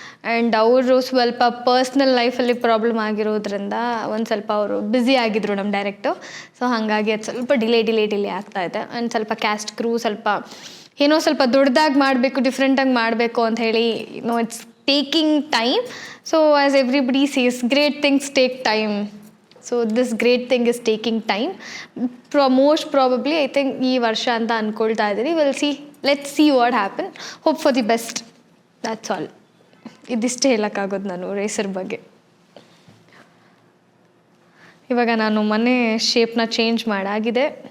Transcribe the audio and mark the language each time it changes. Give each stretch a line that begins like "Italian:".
Kannada: And ಅವರು ಸ್ವಲ್ಪ personal ಲೈಫಲ್ಲಿ ಪ್ರಾಬ್ಲಮ್ ಆಗಿರೋದ್ರಿಂದ ಒಂದು ಸ್ವಲ್ಪ ಅವರು ಬ್ಯುಸಿ ಆಗಿದ್ದರು ನಮ್ಮ ಡೈರೆಕ್ಟು. ಸೊ ಹಾಗಾಗಿ ಅದು ಸ್ವಲ್ಪ ಡಿಲೇ ಆಗ್ತಾಯಿದೆ. ಆ್ಯಂಡ್ ಸ್ವಲ್ಪ ಕ್ಯಾಸ್ಟ್ ಕ್ರೂ ಸ್ವಲ್ಪ ದೊಡ್ಡದಾಗಿ ಮಾಡಬೇಕು, ಡಿಫ್ರೆಂಟಾಗಿ ಮಾಡಬೇಕು ಅಂತ ಹೇಳಿ
English: It's taking time. So as everybody says, great things take time. So this great thing is taking time. Most probably I think
Kannada: ಈ ವರ್ಷ ಅಂತ ಅಂದ್ಕೊಳ್ತಾ ಇದ್ದೀನಿ.
English: let's see what happen. Hope for the best. That's all.
Kannada: ಇದಿಷ್ಟೇ ಹೇಳೋಕ್ಕಾಗೋದು ನಾನು racer ಬಗ್ಗೆ. ಇವಾಗ ನಾನು ಮನೆ ಶೇಪ್ನ ಚೇಂಜ್ ಮಾಡಾಗಿದೆ.